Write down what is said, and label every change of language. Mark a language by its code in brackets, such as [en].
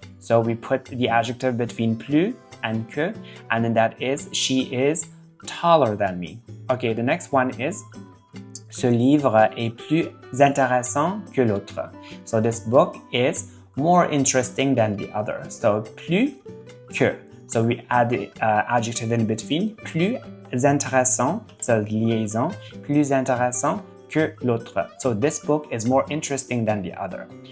[en] So we put the adjective between plus and que, and then that is she is taller than me. Okay, the next one is [fr] ce livre est plus intéressant que l'autre. [en] So this book is more interesting than the other. So plus que. So we add the adjective in between. [fr] Plus intéressant, so liaison, plus intéressant que l'autre. [en] So this book is more interesting than the other.